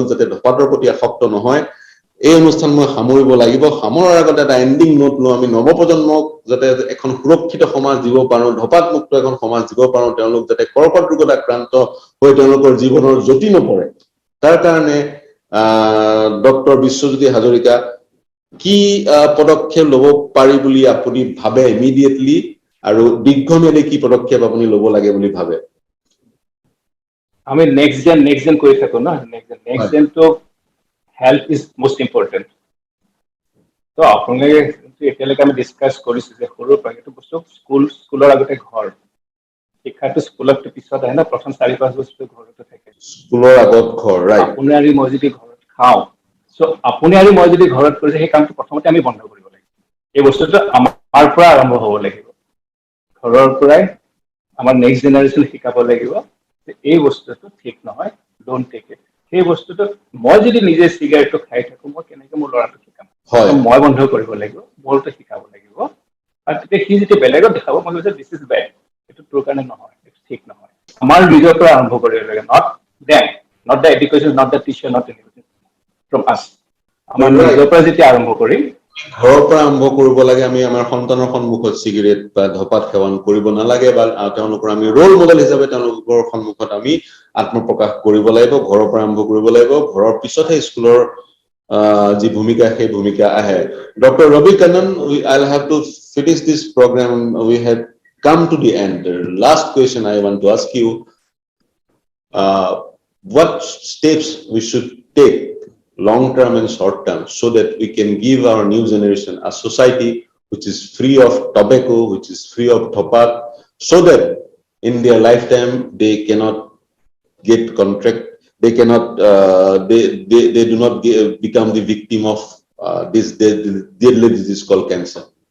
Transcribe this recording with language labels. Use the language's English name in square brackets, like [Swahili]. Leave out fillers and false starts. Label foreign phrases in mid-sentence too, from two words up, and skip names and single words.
[Assamese] যাতে ধপাতৰ প্ৰতি আসক্ত নহয় এই অনুষ্ঠান মই সামৰিব লাগিব সামৰাৰ আগতে এটা এন্ডিং নোট লৈ আমি নৱ প্ৰজন্মক যাতে এখন সুৰক্ষিত সমাজ দিব পাৰো ধপাত মুক্ত এখন সমাজ দিব পাৰো তেওঁলোক যাতে কৰ্কট ৰোগত আক্ৰান্ত হৈ তেওঁলোকৰ জীৱনৰ জ্যোতি নপৰে তাৰ কাৰণে ডক্টৰ বিশ্বজ্যোতি হাজৰিকা কি পদক্ষেপ ল'ব পাৰি বুলি আপুনি ভাবে ইমিডিয়েটলি আৰু দীৰ্ঘমেয়াদী কি পদক্ষেপ আপুনি ল'ব লাগে বুলি ভাবে আমি [English] next gen [Assamese] কৰি থাকো না [English] next gen [Assamese] তো [English] health is most important [Assamese] তো আপোনালোকে এতিয়ালৈকে আমি ডিসকাস কৰিছো যে সৰুৰ পৰা এইটো বস্তু স্কুলৰ আগতে ঘৰ শিক্ষাটো স্কুলত পিছত আহে না প্ৰথম 4-5 বছৰ ঘৰতে থাকে স্কুলৰ আগত ঘৰ ৰাইট আপুনি আৰু মই যদি ঘৰত খাওঁ সো আপুনি আৰু মই যদি ঘৰত কৰিছে সেই কামটো প্ৰথমতে আমি বন্ধ কৰিব লাগিব এই বস্তুটো আমাৰ পৰা আৰম্ভ হ'ব লাগিব ঘৰৰ পৰাই আমাৰ নেক্সট জেনাৰেশন শিকাব লাগিব যে এই বস্তুটো ঠিক নহয় [English] don't take it [Assamese] সেই বস্তুটো মই যদি নিজে সিগাৰেটটো খাই থাকো মই কেনেকৈ মোৰ ল'ৰাটোক শিকাম মই বন্ধ কৰিব লাগিব মোৰটো শিকাব লাগিব আৰু তেতিয়া সি যেতিয়া বেলেগত দেখাব মই কৈছো [English] this is bad [Assamese] এইটো তোৰ কাৰণে নহয় এইটো ঠিক নহয় আমাৰ নিজৰ পৰা আৰম্ভ কৰিব লাগে [English] not the education not the teacher not anything from us [Assamese] আমাৰ নিজৰ পৰা যেতিয়া আৰম্ভ কৰিম ঘৰৰ পৰা আৰম্ভ কৰিব লাগে আমি আমাৰ সন্তানৰ সন্মুখত সিগাৰেট বা ধপাত সেৱন কৰিব নালাগে বা তেওঁলোকৰ আমি [English] role model [Assamese] হিচাপে তেওঁলোকৰ সন্মুখত আমি আত্মপ্ৰকাশ কৰিব লাগিব ঘৰৰ পৰা আৰম্ভ কৰিব লাগিব ঘৰৰ পিছতহে স্কুলৰ যি ভূমিকা সেই ভূমিকা আহে ডক্টৰ ৰবি কানন [English] I'll have to finish this program we have come to the end the last question I want to ask you what steps we should take long term and short term so that we can give our new generation a society which is free of tobacco which is free of dhapat so that in their lifetime they cannot get contract they cannot they do not become the victim of this deadly disease called cancer